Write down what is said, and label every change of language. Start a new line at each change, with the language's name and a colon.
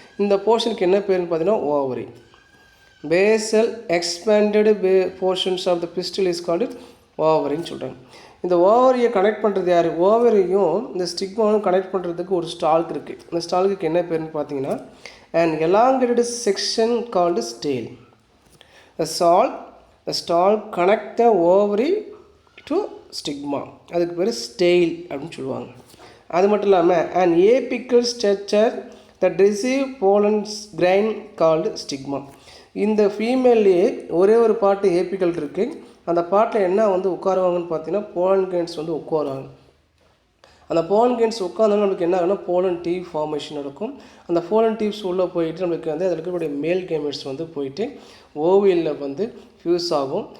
Tamil: இந்த போர்ஷனுக்கு என்ன பேருன்னு பார்த்தீங்கன்னா ovary.
English: basal expanded portions of the pistil is called
Tamil: ஓவரின்னு சொல்கிறாங்க. இந்த ஓவரியை கனெக்ட் பண்ணுறது யார்? ஓவரியும் இந்த ஸ்டிக்மாவும் கனெக்ட் பண்ணுறதுக்கு ஒரு ஸ்டால்க் இருக்குது. இந்த ஸ்டால்க்கு என்ன பேருன்னு பார்த்தீங்கன்னா
English: an elongated section called stale. The stalk connect the ovary to stigma,
Tamil: அதுக்கு பேர் ஸ்டெயில் அப்படின்னு சொல்லுவாங்க. அது மட்டும் இல்லாமல்
English: an apical structure that receive pollen grain called stigma.
Tamil: இந்த ஃபீமேல்லையே ஒரே ஒரு பாட்டு ஏபிக்கல் இருக்குது. அந்த பாட்டில் என்ன வந்து உட்காருவாங்கன்னு பார்த்தீங்கன்னா போலன் கிரெயின்ஸ் வந்து உட்காருவாங்க. அந்த போலன் கிரெயின்ஸ் உட்காந்தாலும் நம்மளுக்கு என்ன ஆகுனா போலன் டியூப் ஃபார்மேஷன் நடக்கும். அந்த போலன் டியூப்ஸ் உள்ளே போயிட்டு நம்மளுக்கு வந்து அதில் இருக்கக்கூடிய மேல் கேமெட்ஸ் வந்து போயிட்டு ஓவியலில் வந்து ஃபியூஸ் ஆகும்.